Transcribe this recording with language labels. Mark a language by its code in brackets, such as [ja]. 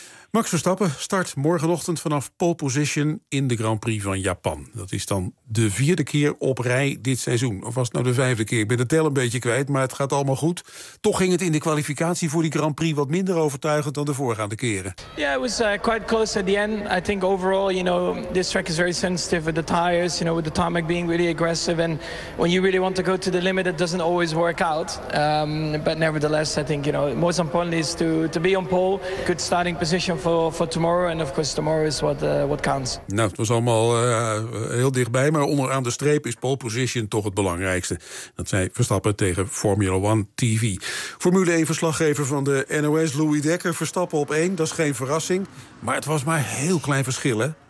[nl] Max Verstappen start morgenochtend vanaf pole position in de Grand Prix van Japan. Dat is dan de 4e keer op rij dit seizoen. Of was het nou de 5e keer? Ik ben de tel een beetje kwijt, maar het gaat allemaal goed. Toch ging het in de kwalificatie voor die Grand Prix wat minder overtuigend dan de voorgaande keren. [en] Ja, yeah, it was quite close at the end. I think overall, this track is very sensitive with the tires, with the tarmac being really aggressive. And when you really want to go to the limit, it doesn't always work out. But nevertheless, I think, most important is to be on pole. Good starting position for tomorrow, and of course tomorrow is what counts. [nl] Nou, het was allemaal heel dichtbij, maar onderaan de streep is pole position toch het belangrijkste. Dat zei Verstappen tegen Formula 1 TV. Formule 1-verslaggever van de NOS, Louis Dekker. Verstappen op 1, dat is geen verrassing, maar het was maar heel klein verschil, hè?